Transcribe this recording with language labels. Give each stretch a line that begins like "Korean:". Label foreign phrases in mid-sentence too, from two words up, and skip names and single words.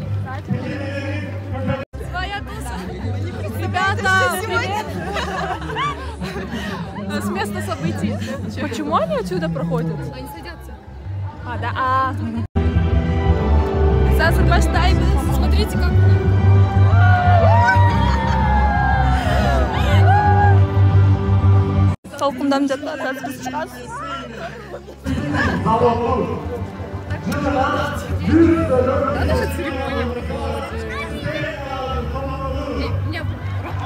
Russian: Своя туса. Ребята, привет! С места событий. Почему они отсюда проходят? Они садятся. Да. Смотрите, как...
Kyrgyz: Толкундан жатат, биз чыгабыз.
Russian: Наша церемония проходит.